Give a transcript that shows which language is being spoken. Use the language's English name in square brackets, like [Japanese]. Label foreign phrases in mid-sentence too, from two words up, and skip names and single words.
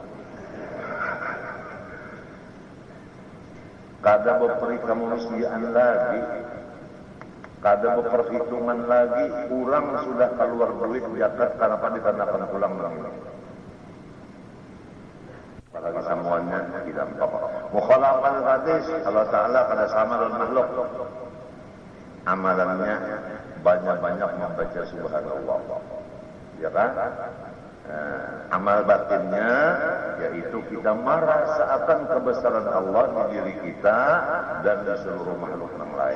[Banjar] Kada beri kemanusiaan lagi, kada berperhitungan lagi, kurang sudah keluar duit zakat kenapa ditandakan pulang lagi. [Indonesian] Apalagi semuanya tidak apa-apa. [Arabic] Mukhalafal hadis [Banjar] Allah Ta'ala kada sama dengan makhluk. [Indonesian] Amalannya banyak-banyak membaca subhanallah. Ya kan? Amal batinnya yaitu kita merasakan kebesaran Allah di diri kita dan di seluruh makhluk yang lain.